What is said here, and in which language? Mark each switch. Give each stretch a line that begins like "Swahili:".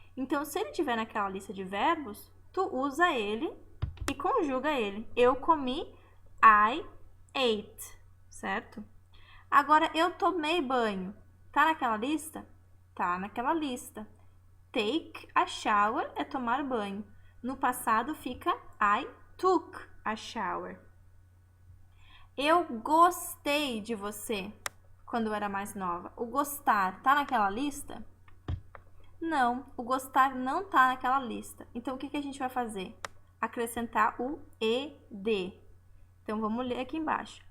Portuguese: Então, se ele estiver naquela lista de verbos, tu usa ele e conjuga ele. Eu comi,
English: I ate,
Portuguese: certo? Agora, eu tomei banho. Tá naquela lista? Tá naquela lista.
English: Take a shower
Portuguese: é tomar banho. No passado fica
English: I took a shower.
Portuguese: Eu gostei de você quando eu era mais nova. O gostar tá naquela lista? Não, o gostar não tá naquela lista. Então, o que a gente vai fazer? Acrescentar o ed. Então, vamos ler aqui embaixo.